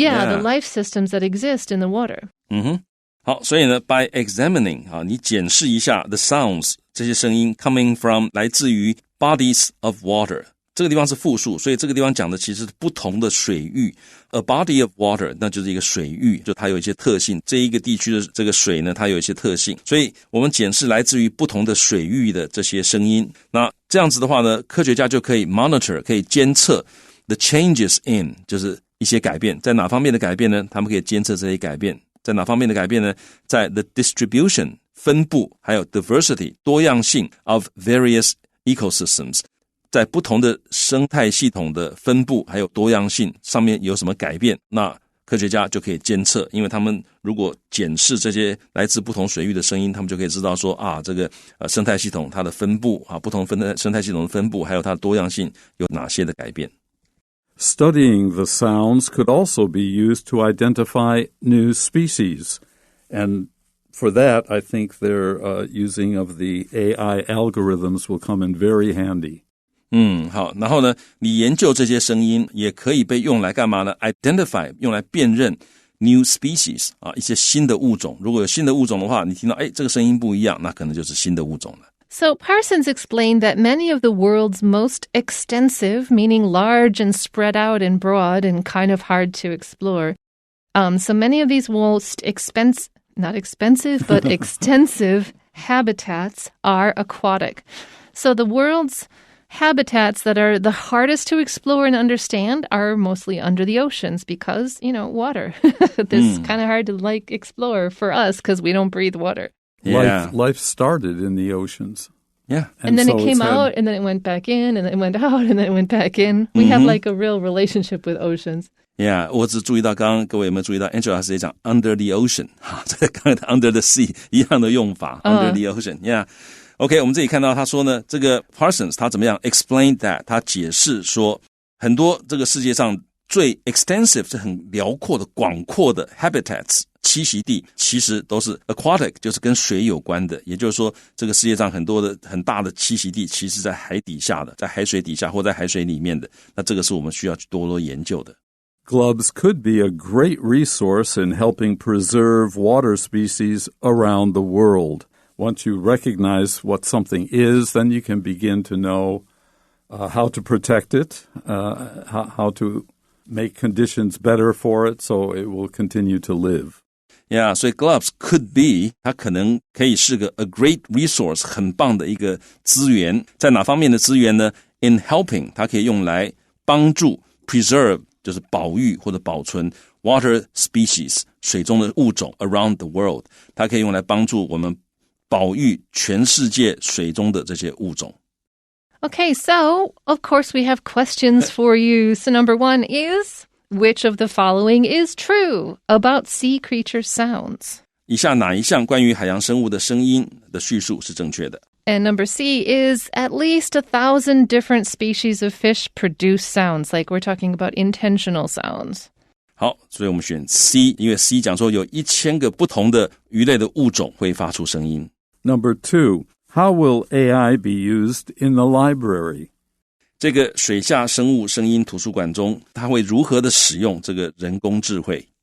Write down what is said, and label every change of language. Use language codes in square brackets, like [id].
[en] the life systems that exist in the water. [zh] 好，所以呢 [en] by examining [zh] 你检视一下 [en] the sounds [zh] 这些声音 [en] coming from [zh] 来自于 [en] bodies of water， [zh] 这个地方是复数，所以这个地方讲的其实是不同的水域。 [en] A body of water [zh] 那就是一个水域，就它有一些特性，这一个地区的这个水呢它有一些特性，所以我们检视来自于不同的水域的这些声音。那这样子的话呢，科学家就可以 monitor 可以监测 [en] the changes in [zh] 就是一些改变，在哪方面的改变呢？他们可以监测这些改变，在哪方面的改变呢？在 [en] the distribution [zh] 分布，还有 diversity 多样性 [en] of various ecosystems， [zh] 在不同的生态系统的分布还有多样性上面有什么改变？那科学家就可以监测，因为他们如果检视这些来自不同水域的声音，他们就可以知道说这个生态系统它的分布不同生态系统的分布还有它的多样性有哪些的改变。 [en] Studying the sounds could also be used to identify new species. And for that, I think their using of the AI algorithms will come in very handy. [zh] 好，然后呢，你研究这些声音也可以被用来干嘛呢？ [en] Identify [zh] 用来辨认 [en] new species [zh] 一些新的物种。如果有新的物种的话，你听到这个声音不一样，那可能就是新的物种了。 [en] So Parsons explained that many of the world's most extensive, meaning large and spread out and broad and kind of hard to explore, so many of these most not expensive, but extensive habitats are aquatic. So the world's habitats that are the hardest to explore and understand are mostly under the oceans because, water. This is kind of hard to explore for us because we don't breathe water. Yeah. Life started in the oceans. Yeah. And then it came out, and then it went back in, and then it went out, and then it went back in. We have a real relationship with oceans. [zh] Yeah, 我只注意到刚刚各位有没有注意到 Angela 是讲 [en] under the ocean [zh] 这个刚才 [en] under the sea [zh] 一样的用法 [en] under the ocean. [zh] Yeah.OK， 我们这里看到他说呢，这个 Parsons 他怎么样 [en] explain that [zh] 他解释说，很多这个世界上最 extensive 是很辽阔的广阔的 habitats 栖息地，其实都是 aquatic， 就是跟水有关的。也就是说，这个世界上很多的很大的栖息地，其实在海底下的，在海水底下或在海水里面的。那这个是我们需要去多研究的。 [en] GLUBS could be a great resource in helping preserve water species around the world.Once you recognize what something is, then you can begin to know how to protect it, how to make conditions better for it so it will continue to live. [zh] Yeah, 所以 [en] GLUBS could be [zh] 它可能可以是个 [en] a great resource [zh] 很棒的一个资源。在哪方面的资源呢？ [en] In helping [zh] 它可以用来帮助 preserve 就是保育或者保存 [en] water species [zh] 水中的物种 [en] around the world [zh] 它可以用来帮助我们保育全世界水中的这些物种。 [en] Okay, so, of course, we have questions for you. So number 1 is, which of the following is true about sea creature sounds? [zh] 以下哪一项关于海洋生物的声音的叙述是正确的？ [en] And number C is, at least 1,000 different species of fish produce sounds, like we're talking about intentional sounds. [zh] 好，所以我们选 C， 因为 C 讲说有1000个不同的鱼类的物种会发出声音。 [en] Number 2, how will AI be used in the library? [zh] 这个水下生物声音图书馆中，它会如何的使用这个人工智慧？